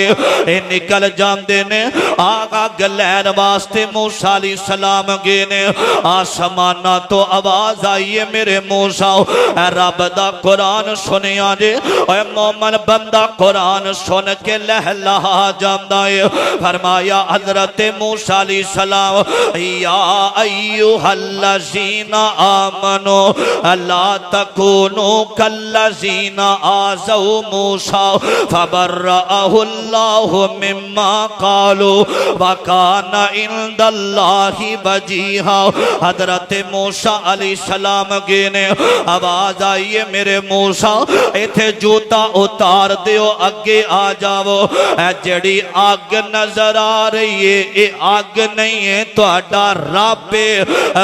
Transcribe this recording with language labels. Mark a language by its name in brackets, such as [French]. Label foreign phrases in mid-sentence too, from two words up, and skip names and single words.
[Punjabi] اے نکل جاندے نے، اگ لین واسطے موسیٰ علیہ السلام گئے نے. اسماناں توں آواز آئی اے میرے موسیٰ رب دا قرآن سنیا جے. مومن بندہ قرآن سن کے لہلہا جاندا اے. [Arabic] फरमाया हजरत मूसा अलैहिस्सलाम يا أيها الذين آمنوا لا تكونوا كالذين آذوا موسى فبرأه الله مما قالوا وكان عند الله وجيها. आओ। [Punjabi] حضرت موسیٰ علیہ السلام گئے نے، آواز آئی اے میرے موسیٰ اِتھے جُتی لاہ دیو، اگے آ جاؤ. جیہڑی اگ نظر آ رہی اے اے اگ نئیں اے، تہاڈا رب اے.